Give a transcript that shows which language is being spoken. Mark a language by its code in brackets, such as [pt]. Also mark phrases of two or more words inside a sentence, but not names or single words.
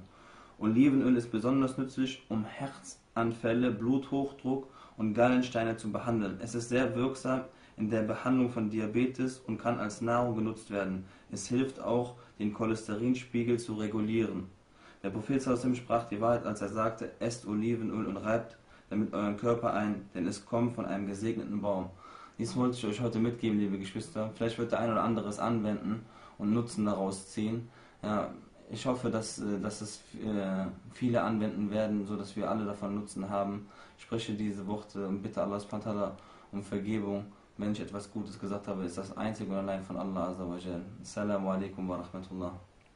[de] Olivenöl ist besonders nützlich, um Herzanfälle, Bluthochdruck und Gallensteine zu behandeln. Es ist sehr wirksam in der Behandlung von Diabetes und kann als Nahrung genutzt werden. Es hilft auch, den Cholesterinspiegel zu regulieren. Der Prophet [ar] صلى الله عليه وسلم [de] sprach die Wahrheit, als er sagte: Esst Olivenöl und reibt damit euren Körper ein, denn es kommt von einem gesegneten Baum. Dies wollte ich euch heute mitgeben, liebe Geschwister. Vielleicht wird der ein oder andere es anwenden und Nutzen daraus ziehen. Ja, ich hoffe, dass es viele anwenden werden, sodass wir alle davon Nutzen haben. Ich spreche diese Worte und bitte Allah [ar] سبحانه وتعالى [de] um Vergebung. Wenn ich etwas Gutes gesagt habe, ist das einzig und allein von Allah [ar] عز وجل. السلام عليكم ورحمة الله.